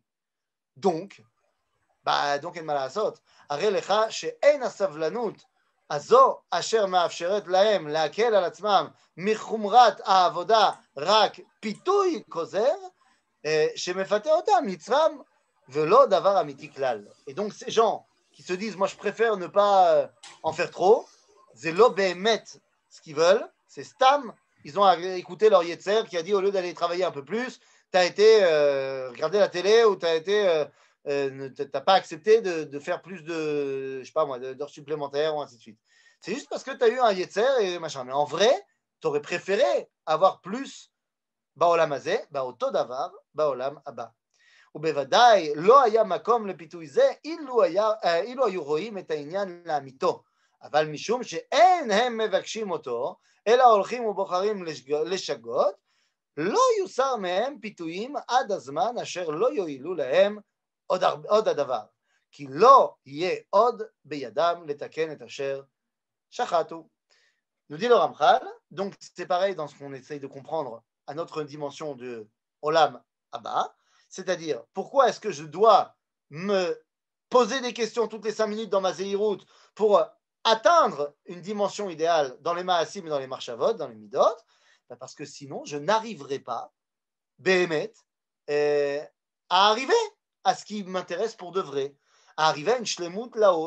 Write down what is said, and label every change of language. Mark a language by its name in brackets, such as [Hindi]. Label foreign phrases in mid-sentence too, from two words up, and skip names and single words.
[Hebrew] Donc אין מה לעשות, הרי לך שאין הסבלנות הזו אשר מאפשרת להם להקל על עצמם מחומרת העבודה רק פיתוי כוזר, שמפתה אותם יצרם ולא דבר אמיתי כלל. [French] Et donc ces gens qui se disent moi je préfère ne pas en faire trop, c'est [Hebrew] לא באמת [French] ce qu'ils veulent, c'est stam, ils ont écouté leur yetzer qui a dit au lieu d'aller travailler un peu plus, tu as été regarder la télé ou tu as été t'as pas accepté de faire plus de, je sais pas moi, d'heures supplémentaires ou ainsi de suite. C'est juste parce que tu as eu un yetzer et machin. Mais en vrai, tu aurais préféré avoir plus [Hebrew] בעולם הזה, באותו דבר, בעולם הבא. ובוודאי לא היה מקום לפיתוי זה אילו היו רואים את העניין לאמיתו. אבל משום שאין הם מבקשים אותו, אלא הולכים ובוחרים לשגות, לא יוסר מהם פיתויים עד הזמן אשר לא יועילו להם עוד הדבר, כי לא יהיה עוד בידם לתקן את אשר שחטו. [French] Nous dit le Ramchal, donc c'est pareil dans ce qu'on essaye de comprendre à notre dimension de [Hebrew] עולם הבא, [French] c'est-à-dire pourquoi est-ce que je dois me poser des questions toutes les 5 minutes dans ma Zehirut pour atteindre une dimension idéale dans les Maasim et dans les Marshavot, dans les Midot, parce que sinon je n'arriverai pas, Behemet, à arriver à ce qui m'intéresse pour de vrai, à arriver à une shlemut là-haut.